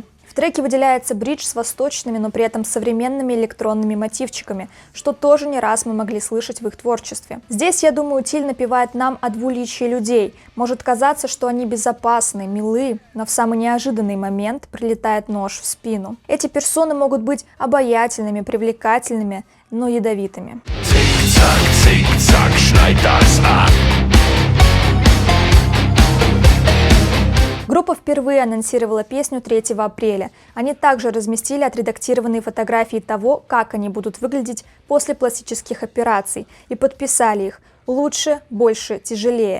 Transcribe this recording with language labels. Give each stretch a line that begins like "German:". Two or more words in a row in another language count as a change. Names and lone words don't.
Russian: В треке выделяется бридж с восточными, но при этом современными электронными мотивчиками, что тоже не раз мы могли слышать в их творчестве. Здесь, я думаю, Тиль напевает нам о двуличии людей. Может казаться, что они безопасны, милы, но в самый неожиданный момент прилетает нож в спину. Эти персоны могут быть обаятельными, привлекательными, но ядовитыми.
German: Zick-Zack, Zick-Zack, schneid das ab.
Russian: Группа впервые анонсировала песню 3 апреля. Они также разместили отредактированные фотографии того, как они будут выглядеть после пластических операций, и подписали их «Лучше, больше, тяжелее».